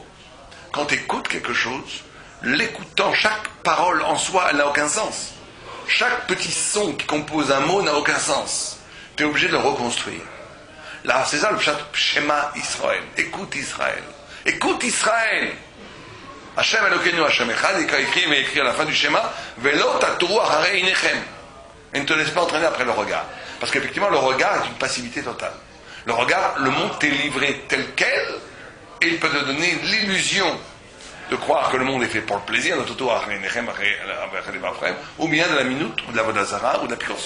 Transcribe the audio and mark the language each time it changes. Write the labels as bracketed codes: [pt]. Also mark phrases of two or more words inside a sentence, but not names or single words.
[fr] Quand tu écoutes quelque chose, l'écoutant, chaque parole en soi, elle n'a aucun sens. Chaque petit son qui compose un mot n'a aucun sens. Tu es obligé de le reconstruire. Là, c'est ça le [he] שמע ישראל. [fr] Écoute Israël. Écoute Israël. [he] השם אלוקינו השם אחד, [fr] il écrit à la fin du Shema, [he] ולא תתורו אחרי עיניכם. [fr] Et ne te laisse pas entraîner après le regard. Parce qu'effectivement, le regard est une passivité totale. Le regard, le monde t'est livré tel quel, et il peut te donner l'illusion de croire que le monde est fait pour le plaisir, ou bien de la minute, ou de la vodazara, ou de la pirosout.